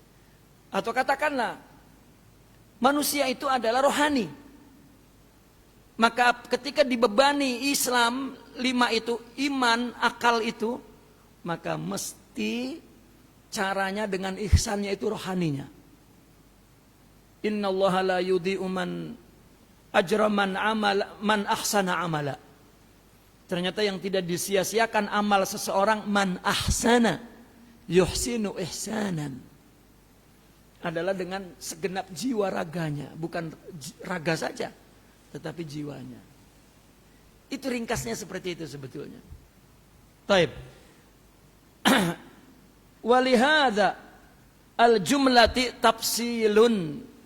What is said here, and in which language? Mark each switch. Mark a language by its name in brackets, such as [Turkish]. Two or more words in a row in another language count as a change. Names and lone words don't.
[Indonesian] Atau katakanlah, manusia itu adalah rohani. Maka ketika dibebani Islam 5 itu, iman, akal itu, maka mesti caranya dengan ihsannya itu rohaninya. [Arabic] إن الله لا يضيع من أجر من أحسن عملا. [Indonesian] Ternyata yang tidak disia-siakan amal seseorang [Arabic] من أحسن يحسن إحسانا. [Indonesian] Adalah dengan segenap jiwa raganya, bukan raga saja, tetapi jiwanya. Itu ringkasnya seperti itu sebetulnya. [Arabic] طيب. ولهذه الجملة تفصيل.